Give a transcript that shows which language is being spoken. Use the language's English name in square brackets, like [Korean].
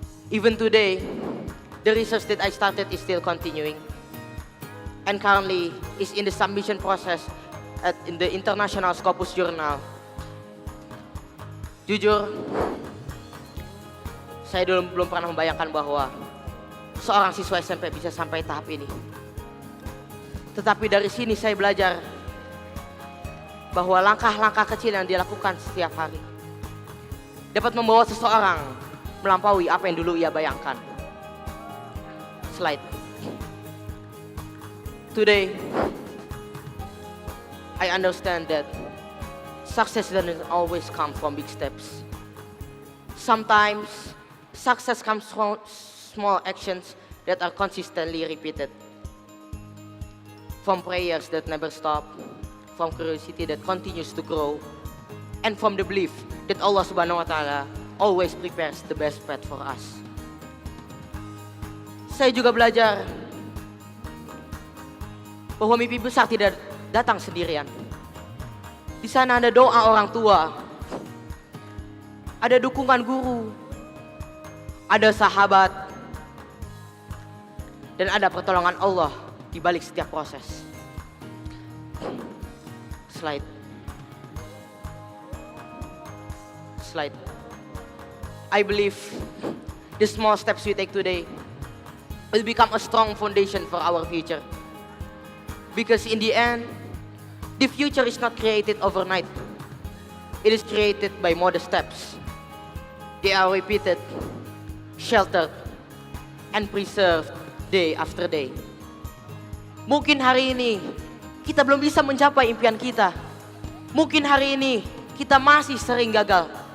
[English] Even today, the research that I started is still continuing, and currently is in the submission process in the International Scopus Journal. [Indonesian] Jujur, saya dulu belum pernah membayangkan bahwa seorang siswa SMP bisa sampai tahap ini. Tetapi dari sini saya belajar bahwa langkah-langkah kecil yang dilakukan setiap hari dapat membawa seseorang melampaui apa yang dulu ia bayangkan. [English] Slide. Today, I understand that success doesn't always come from big steps. Sometimes success comes from small actions that are consistently repeated. From prayers that never stop, from curiosity that continues to grow, and from the belief that Allah Subhanahu wa Ta'ala always prepares the best path for us. [Indonesian] Saya juga belajar bahwa mimpi besar tidak datang sendirian. Di sana ada doa orang tua, ada dukungan guru, ada sahabat, dan ada pertolongan Allah di balik setiap proses. [English] Slide. Slide. I believe the small steps we take today will become a strong foundation for our future. Because in the end, the future is not created overnight. It is created by modest steps. They are repeated, sheltered, and preserved day after day. [Indonesian] Mungkin hari ini kita belum bisa mencapai impian kita. Mungkin hari ini kita masih sering gagal.